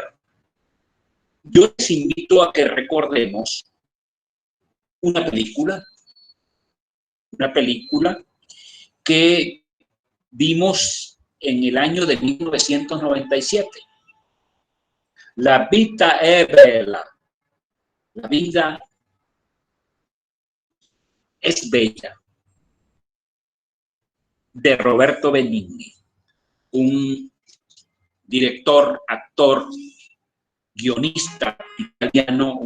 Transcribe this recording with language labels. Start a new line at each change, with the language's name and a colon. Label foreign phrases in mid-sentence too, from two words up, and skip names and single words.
Spanish: Yo les invito a que recordemos una película que vimos en el año de 1997. La vita è bella. La vida es bella, de Roberto Benigni, un director, actor, guionista italiano, un